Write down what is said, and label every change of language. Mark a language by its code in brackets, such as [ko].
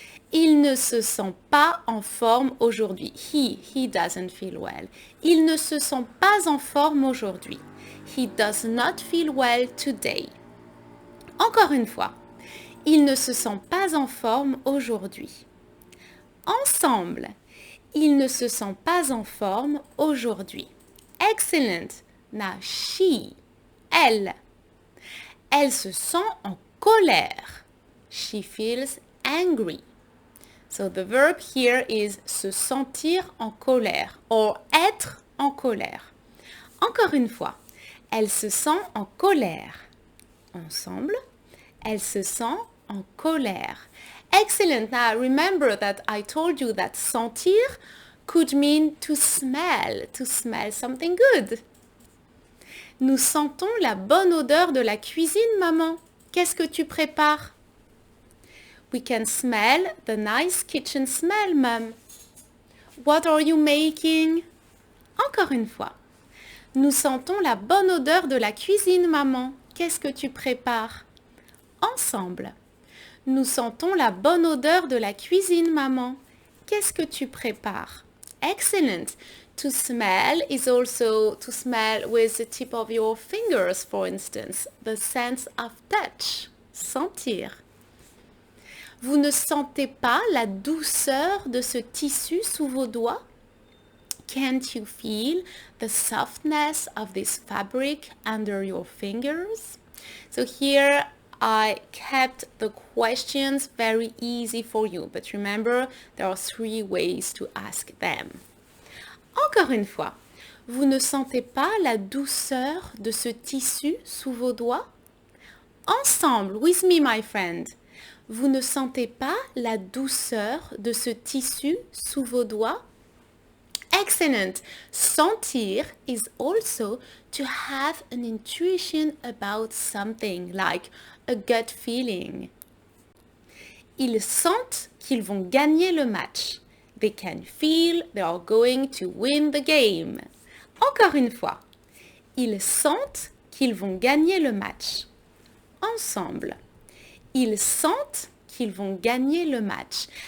[fr] Il ne se sent pas en forme aujourd'hui. [en] He doesn't feel well. [fr] Il ne se sent pas en forme aujourd'hui. [en] He does not feel well today. [fr] Encore une fois. Il ne se sent pas en forme aujourd'hui. Ensemble. Il ne se sent pas en forme aujourd'hui. [en] Excellent. Now, she. Elle. [fr] Elle se sent en colère. [en] She feels angry. So the verb here is se sentir en colère or être en colère. [fr] Encore une fois, elle se sent en colère. Ensemble, elle se sent en colère. Excellent. [en] Now remember that I told you that sentir could mean to smell something good. [fr] Nous sentons la bonne odeur de la cuisine, maman. Qu'est-ce que tu prépares? [en] We can smell the nice kitchen smell, Mom. What are you making? [fr] Encore une fois. Nous sentons la bonne odeur de la cuisine, maman. Qu'est-ce que tu prépares? Ensemble. Nous sentons la bonne odeur de la cuisine, maman. Qu'est-ce que tu prépares? Excellent. [en] To smell is also to smell with the tip of your fingers, for instance. The sense of touch. Sentir. [fr] Vous ne sentez pas la douceur de ce tissu sous vos doigts? [en] Can't you feel the softness of this fabric under your fingers? So here I kept the questions very easy for you. But remember, there are 3 ways to ask them. [fr] Encore une fois, vous ne sentez pas la douceur de ce tissu sous vos doigts? Ensemble, [en] with me, my friend. [fr] Vous ne sentez pas la douceur de ce tissu sous vos doigts? Excellent. [en] Sentir is also to have an intuition about something, like a gut feeling. [fr] Ils sentent qu'ils vont gagner le match. [en] They can feel they are going to win the game. [fr] Encore une fois. Ils sentent qu'ils vont gagner le match. Ensemble. Ils sentent qu'ils vont gagner le match.